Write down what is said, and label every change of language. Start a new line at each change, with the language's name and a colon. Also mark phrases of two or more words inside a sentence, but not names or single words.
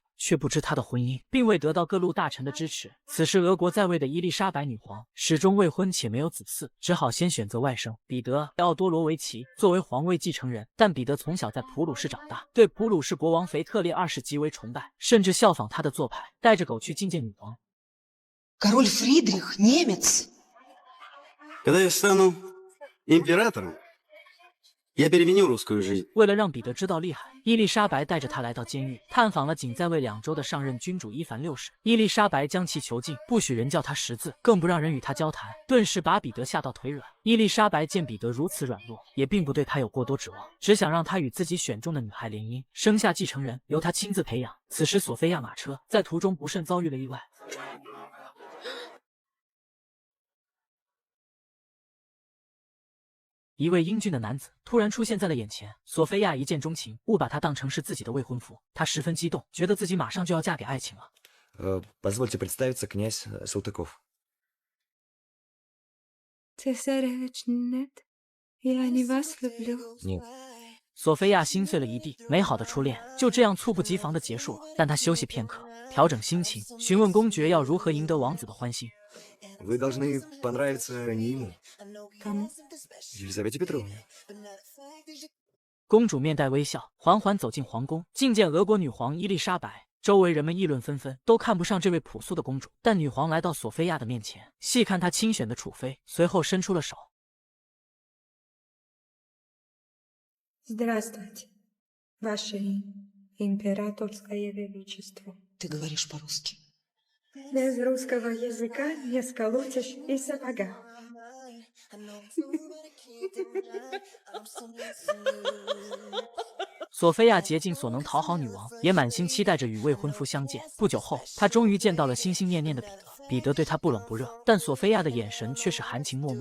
Chinese: 却不知她的婚姻并未得到各路大臣的支持。此时，俄国在位的伊丽莎白女皇始终未婚且没有子嗣，只好先选择外甥彼得·奥多罗维奇作为皇位继承人。但彼得从小在普鲁士长大，对普鲁士国王腓特烈2世极为崇拜，甚至效仿他的做派，带着狗去觐见女王。
Russian: Король Фридрих немец. Когда я стану императором, я переменю русскую жизнь.
Chinese: 为了让彼得知道厉害，伊丽莎白带着他来到监狱，探访了仅在位2周的上任君主伊凡6世。伊丽莎白将其囚禁，不许人叫他识字，更不让人与他交谈，顿时把彼得吓到腿软。伊丽莎白见彼得如此软弱，也并不对他有过多指望，只想让他与自己选中的女孩联姻，生下继承人，由他亲自培养。此时，索菲亚马车在途中不慎遭遇了意外。一位英俊的男子突然出现在了眼前，索菲亚一见钟情，误把他当成是自己的未婚夫。她十分激动，觉得自己马上就要嫁给爱情了。
Russian: Позвольте представиться, князь Салтыков. Цесаревич, нет, я не вас люблю. Нет.
Chinese: 索菲亚心碎了一地，美好的初恋就这样猝不及防地结束了。但她休息片刻，调整心情，询问公爵要如何赢得王子的欢心。
Russian: Вы должны понравиться не ему. Кому? Елизавете Петровне.
Chinese: 公主面带微笑，缓缓走进皇宫，觐见俄国女皇伊丽莎白。周围人们议论纷纷，都看不上这位朴素的公主。但女皇来到索菲亚的面前，细看她亲选的储妃，随后伸出了手。
Russian: Здравствуйте, Ваше императорское величество. Ты говоришь по-русски. Без русского языка не сколотишь и сапога.
Chinese: 索菲亚竭尽所能讨好女王，也满心期待着与未婚夫相见。不久后，她终于见到了心心念念的彼得。彼得对她不冷不热，但索菲亚的眼神却是含情脉脉。